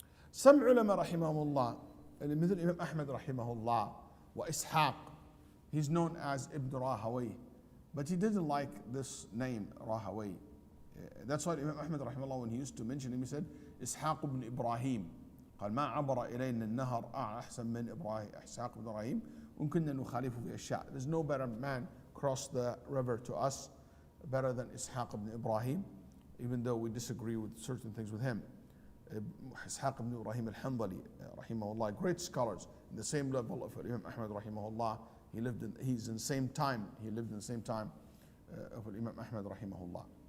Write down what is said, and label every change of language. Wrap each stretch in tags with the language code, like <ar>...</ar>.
<en>Some ulama rahimahullah, مثل Imam Ahmad rahimahullah, وإسحاق. He's known as Ibn Rahawayh, but he didn't like this name, Rahawayh. That's why Imam Ahmad rahimahullah, when he used to mention him, he said, إسحاق بن إبراهيم.</en> <ar>قال ما عبر إلينا النهر أحسن من إبراهيم إسحاق بن إبراهيم وإن كنا نخالفه في أشياء.</ar> <en>There's no better man crossed the river to us better than Ishaq ibn Ibrahim, even though we disagree with certain things with him. Ishaq ibn Ibrahim al-Hanbali, rahimahullah, great scholars, in the same level of Imam Ahmad, rahimahullah. He's in the same time, he lived in the same time of Imam Ahmad, rahimahullah.</en>